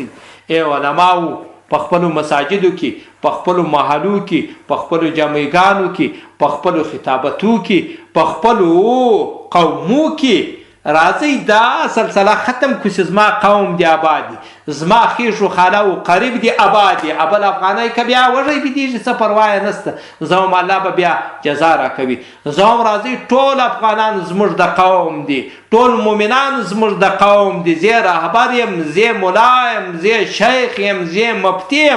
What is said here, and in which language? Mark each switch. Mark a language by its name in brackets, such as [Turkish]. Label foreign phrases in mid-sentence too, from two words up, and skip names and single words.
[Pashto] ای علماو په خپلو مساجدو کې، په خپلو محلو کې، په خپلو جامعګانو کې، په خپلو خطابتو کې، په خپلو قومو کې راځئ دا سلسله ختم کړو چې زما قوم دی آباد دی، زما خیش و خاله و قریب دی آباد دی، ابل افغانۍ که بیا وږی بېدېږي څه پروا یې نشته، زه هم الله به بیا جزا راکوي. زه هم راځئ ټول افغانان زموږ د قوم دي، ټول مؤمنان زموږ د قوم دي، زه رهبر یم، زه ملا یم، زه شیخ یم، زه مفتي یم.